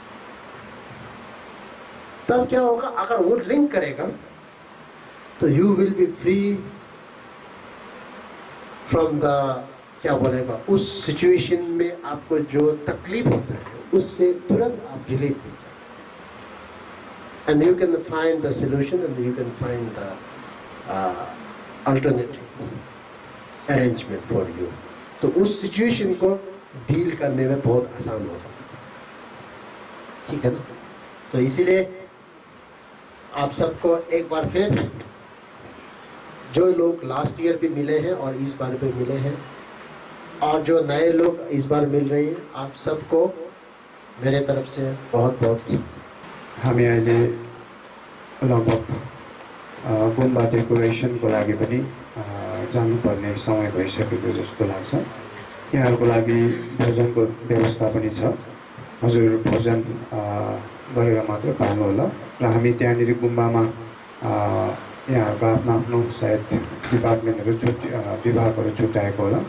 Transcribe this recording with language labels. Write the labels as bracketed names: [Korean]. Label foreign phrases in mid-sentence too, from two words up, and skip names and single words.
[Hindi] तब क्या होगा, अगर वो लिंक करेगा तो [English] you will be free from the, [Hindi] क्या बोलेगा, उस सिचुएशन में आपको जो तकलीफ होता है उससे तुरंत आप रिलीफ हो जाए, [English] and you can find the solution and you can find the alternative arrangement for you. [Hindi] तो उस सिचुएशन को डील करने में बहुत आसान होगा, ठीक है ना। तो इसीलिए आप सबको एक बार फिर, जो लोग [English] last year [Hindi] भी मिले हैं और इस बार भी मिले हैं और जो नए लोग इस बार मिल रहे हैं, आप सबको मेरे तरफ से बहुत बहुत। [Nepali] हामी अहिले लगभग गुम्बा डेकोरेसनको लागि पनि जानुपर्ने समय भइसकेको जस्तो लाग्छ। यहाँहरूको लागि भोजनको व्यवस्था पनि छ। हजुर भोजन गरेर मात्र पाल्नुहोला र हामी त्यहाँनिर गुम्बामा यहाँहरूको आफ्नो आफ्नो सायद डिपार्टमेन्टहरू विभागहरू छुट्याएको होला।